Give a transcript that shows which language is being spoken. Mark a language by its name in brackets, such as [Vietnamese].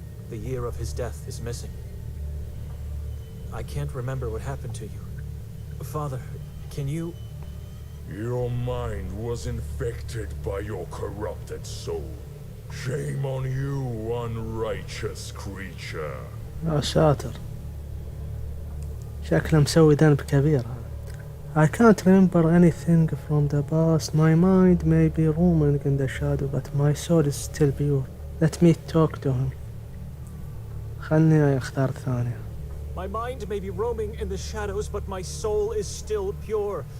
[English] The year of his death is missing. I can't remember what happened to you. Father, can you... Your mind was infected by your corrupted soul. Shame on you, unrighteous creature. [Arabic] يا ساتر، شكله مسوي ذنب كبير هذا. [English] I can't remember anything from the past. My mind may be roaming in the shadow, but my soul is still pure. Let me talk to him. [Arabic] خلني اختار الثانية. [English] My mind may be roaming in the shadows, but my soul is still pure.